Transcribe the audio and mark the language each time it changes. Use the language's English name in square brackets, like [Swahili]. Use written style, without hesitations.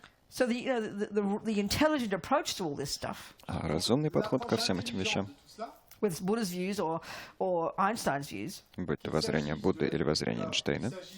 [English] So the intelligent approach to all this stuff, [Russian] А разумный подход ко всем этим вещам, [English] with Buddha's views or Einstein's views, [Russian] будь то воззрение Будды или воззрение Эйнштейна,